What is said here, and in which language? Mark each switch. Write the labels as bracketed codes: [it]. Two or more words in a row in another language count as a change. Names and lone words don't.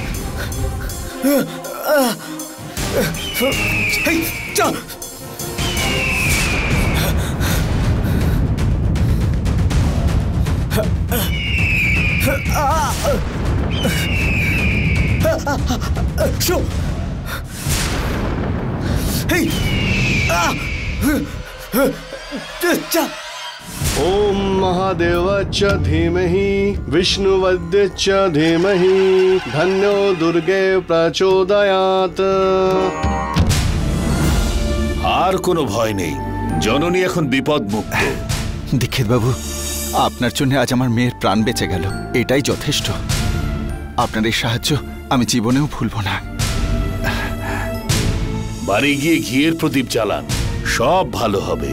[sa] হেই যা শু হেই যা ओम महादेवाच धीमहि विष्णुवद्यच धीमहि धन्यो दुर्गे प्रचोदयात्। [bn] আর কোনো ভয় নেই, জননী এখন বিপদ মুক্ত। দীক্ষিত বাবু, আপনার জন্য আজ আমার মেয়ের প্রাণ বেঁচে গেল, এটাই যথেষ্ট। আপনার এই সাহায্য আমি জীবনেও ভুলব না। বাড়ি গিয়ে ঘিয়ের প্রদীপ জ্বালান, সব ভালো হবে।